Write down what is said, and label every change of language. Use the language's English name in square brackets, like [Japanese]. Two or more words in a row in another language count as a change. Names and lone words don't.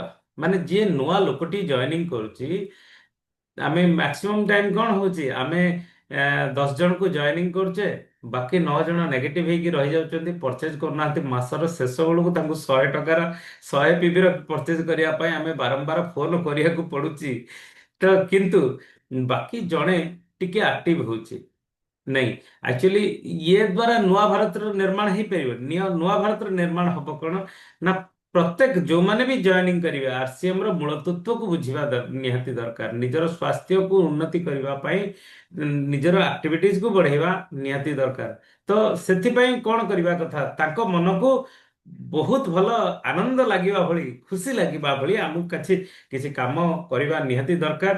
[Odia] ମାନେ ଯିଏ ନୂଆ ଲୋକଟି ଜଏନିଂ କରୁଛି, ଆମେ ମ୍ୟାକ୍ସିମମ୍ ଟାଇମ କଣ ହଉଛି, ଆମେ 10 ଜଣକୁ ଜଏନିଂ କରୁଛେ, ବାକି 9 ଜଣ ନେଗେଟିଭ ହେଇକି ରହିଯାଉଛନ୍ତି, ପରଚେଜ କରୁନାହାନ୍ତି। ମାସର ଶେଷ ବେଳକୁ ତାଙ୍କୁ 100 ଟଙ୍କାର 100 ପିବିର ପରଚେଜ କରିବା ପାଇଁ ଆମେ ବାରମ୍ବାର ଫୋନ କରିବାକୁ ପଡୁଛି। ତ କିନ୍ତୁ ବାକି ଜଣେ ଟିକେ ଆକ୍ଟିଭ ହଉଛି। [Hindi] नहीं, एक्चुअली ये द्वारा [Odia] ନୂଆ ଭାରତର ନିର୍ମାଣ ହେଇପାରିବ। ନୂଆ ଭାରତର ନିର୍ମାଣ ହବ କଣ ନା, ପ୍ରତ୍ୟେକ ଯୋଉମାନେ ବି ଜଏନିଂ କରିବେ ଆରସିଏମ ର ମୂଳ ତତ୍ତ୍ୱକୁ ବୁଝିବା ନିହାତି ଦରକାର। ନିଜର ସ୍ୱାସ୍ଥ୍ୟକୁ ଉନ୍ନତି କରିବା ପାଇଁ ନିଜର ଆକ୍ଟିଭିଟିଜକୁ ବଢେଇବା ନିହାତି ଦରକାର। ତ ସେଥିପାଇଁ କଣ କରିବା କଥା, ତାଙ୍କ ମନକୁ ବହୁତ ଭଲ ଆନନ୍ଦ ଲାଗିବା ଭଳି, ଖୁସି ଲାଗିବା ଭଳି ଆମକୁ କିଛି କିଛି କାମ କରିବା ନିହାତି ଦରକାର।